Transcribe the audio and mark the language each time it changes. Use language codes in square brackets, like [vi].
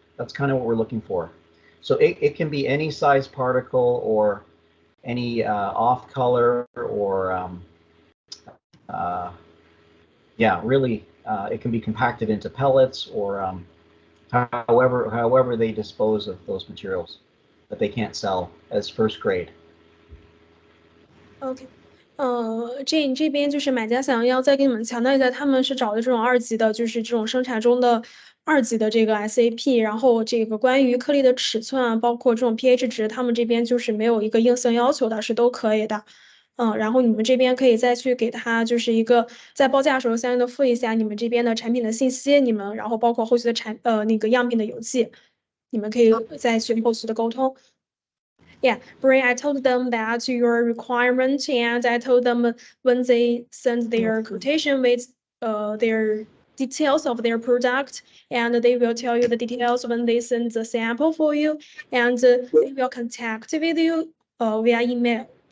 [en] That's kind of what we're looking for. So it can be any size particle or any off color or yeah, really it can be compacted into pellets or however they dispose of those materials that they can't sell as first grade. [zh] OK，这边就是买家想要再给你们强调一下，他们是找的这种2级的，就是这种生产中的2级的这个 SAP，然后这个关于颗粒的尺寸啊，包括这种 pH 值，他们这边就是没有一个硬性要求的，是都可以的。然后你们这边可以再去给他就是一个在报价的时候相应的附一下你们这边的产品的信息，你们然后包括后续的那个样品的邮寄，你们可以再去后续的沟通。 [en] Yeah, Bri, I told them that your requirement, and I told them when they send their quotation with their details of their product, and they will tell you the details when they send the sample for you, and they will contact with you via email.